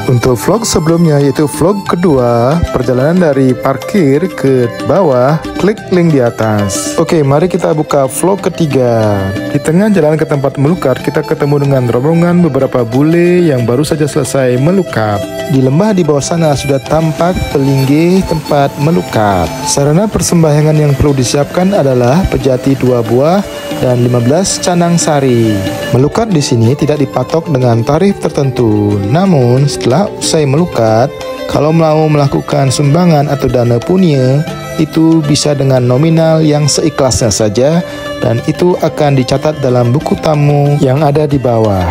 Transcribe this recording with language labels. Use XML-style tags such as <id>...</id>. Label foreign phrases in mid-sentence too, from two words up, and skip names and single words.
<id>Untuk vlog sebelumnya, yaitu vlog kedua, perjalanan dari parkir ke bawah, klik link di atas. Oke, mari kita buka vlog ketiga. Di tengah jalan ke tempat melukat, kita ketemu dengan rombongan beberapa bule yang baru saja selesai melukat. Di lembah di bawah sana sudah tampak pelinggih tempat melukat. Sarana persembahyangan yang perlu disiapkan adalah pejati 2 buah dan 15 canang sari. Melukat di sini tidak dipatok dengan tarif tertentu. Namun setelah usai melukat, kalau mau melakukan sumbangan atau dana punya, itu bisa dengan nominal yang seikhlasnya saja, dan itu akan dicatat dalam buku tamu yang ada di bawah.</id>